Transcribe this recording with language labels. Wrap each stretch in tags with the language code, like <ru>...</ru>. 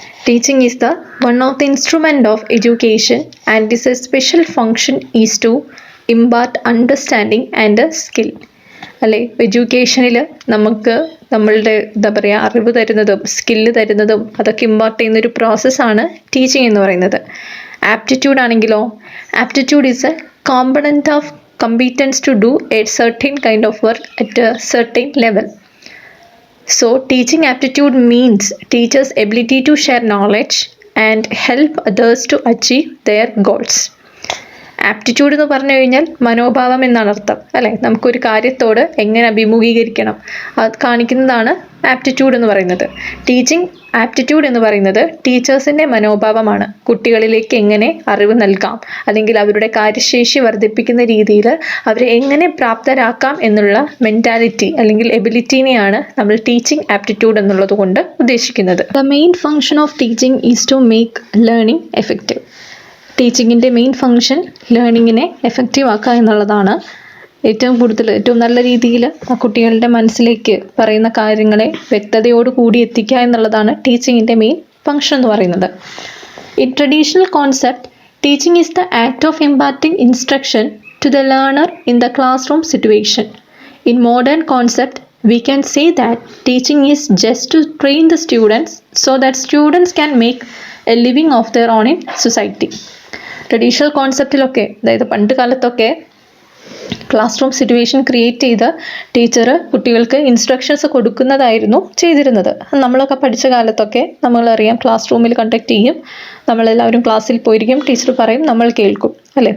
<en>Teaching is the one of the instrument of education and this a special function is to impart understanding and skill.</en> <ml>അല്ലെ, എഡ്യൂക്കേഷനിൽ നമുക്ക് നമ്മളുടെ എന്താ പറയുക അറിവ് തരുന്നതും സ്കില്ല് തരുന്നതും അതൊക്കെ ഇമ്പാർട്ട് ചെയ്യുന്നൊരു പ്രോസസ്സാണ് ടീച്ചിങ് എന്ന് പറയുന്നത്.</ml> <en>Aptitude ആണെങ്കിലോ, aptitude is a component of competence to do a certain kind of work at a certain level. So teaching aptitude means teachers' ability to share knowledge and help others to achieve their goals.</en> <ml>Aptitude എന്ന് പറഞ്ഞു കഴിഞ്ഞാൽ മനോഭാവം എന്നാണ് അർത്ഥം. അല്ലെ, നമുക്കൊരു കാര്യത്തോട് എങ്ങനെ അഭിമുഖീകരിക്കണം അത് കാണിക്കുന്നതാണ് ആപ്റ്റിറ്റ്യൂഡ് എന്ന് പറയുന്നത്. ടീച്ചിങ് ആപ്റ്റിറ്റ്യൂഡ് എന്ന് പറയുന്നത് ടീച്ചേഴ്സിൻ്റെ മനോഭാവമാണ്. കുട്ടികളിലേക്ക് എങ്ങനെ അറിവ് നൽകാം, അല്ലെങ്കിൽ അവരുടെ കാര്യശേഷി വർദ്ധിപ്പിക്കുന്ന രീതിയിൽ അവരെ എങ്ങനെ പ്രാപ്തരാക്കാം എന്നുള്ള മെൻറ്റാലിറ്റി അല്ലെങ്കിൽ എബിലിറ്റീനെയാണ് നമ്മൾ ടീച്ചിങ് ആപ്റ്റിറ്റ്യൂഡ് എന്നുള്ളത് കൊണ്ട് ഉദ്ദേശിക്കുന്നത്.</ml> <en>The main function of teaching is to make learning effective.</en> <ml>ടീച്ചിങ്ങിൻ്റെ main function ലേണിങ്ങിനെ effective ആക്കുക എന്നുള്ളതാണ്. ഏറ്റവും നല്ല രീതിയിൽ ആ കുട്ടികളുടെ മനസ്സിലേക്ക് പറയുന്ന കാര്യങ്ങളെ വ്യക്തതയോടുകൂടി എത്തിക്കുക എന്നുള്ളതാണ് ടീച്ചിങ്ങിൻ്റെ മെയിൻ ഫങ്ഷൻ എന്ന് പറയുന്നത്.</ml> <en>In traditional concept, teaching is the act of imparting instruction to the learner in the classroom situation. In modern concept, we can say that teaching is just to train the students so that students can make a living of their own in society.</en> <ml>Traditional കോൺസെപ്റ്റിലൊക്കെ, അതായത് പണ്ട് കാലത്തൊക്കെ class room situation create ചെയ്ത് teacher കുട്ടികൾക്ക് instructions കൊടുക്കുന്നതായിരുന്നു ചെയ്തിരുന്നത്. നമ്മളൊക്കെ പഠിച്ച കാലത്തൊക്കെ നമ്മളറിയാം, class റൂമിൽ കണ്ടക്ട് ചെയ്യും, നമ്മളെല്ലാവരും ക്ലാസ്സിൽ പോയിരിക്കും, ടീച്ചർ പറയും, നമ്മൾ കേൾക്കും, അല്ലേ?</ml>